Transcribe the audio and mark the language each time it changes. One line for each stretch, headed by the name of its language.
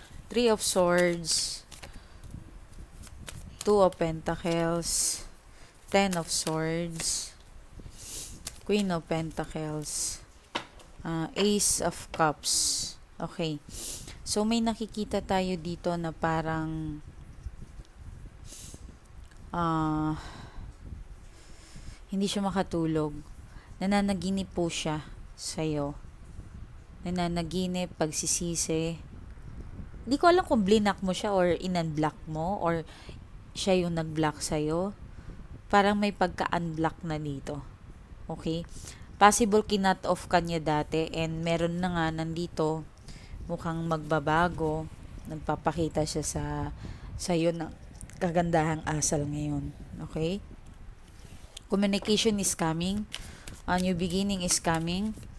English: 3 of Swords, 2 of Pentacles, 10 of Swords, Queen of Pentacles, Ace of Cups. Okay.
Filipino: So, may nakikita tayo dito na parang hindi siya makatulog. Nananaginip po siya sa'yo. Nananaginip, pagsisisi. Hindi ko alam kung blinak mo siya or in-unblock mo or siya yung nag-block sa'yo. Parang may pagka-unblock na dito. Okay? Possible kinut off ka niya dati and meron na nga nandito mukhang magbabago. Nagpapakita siya sa'yo ng kagandahang asal ngayon.
English: Okay? Communication is coming. New beginning is coming.